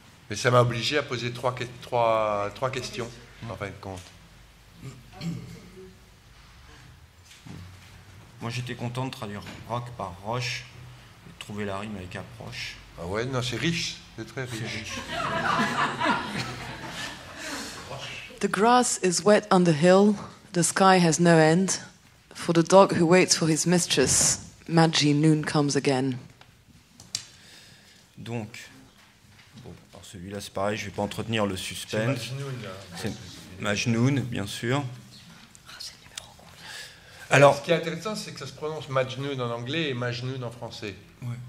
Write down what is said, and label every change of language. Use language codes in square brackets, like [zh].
[fr] Mais ça m'a obligé à poser trois questions, en fin de compte. Moi, j'étais content de traduire rock par roche et de trouver la rime avec approche. Ah ouais, non, c'est riche, c'est très riche. [en] The grass is wet on the hill, the sky has no end. For the dog who waits for his mistress, Madgy noon comes again. [fr] Donc, bon, alors celui-là c'est pareil, je ne vais pas entretenir le suspense. C'est Majnoun, bien sûr. Alors, ce qui est intéressant, c'est que ça se prononce Majnoun en anglais et Majnoun en français. Ouais.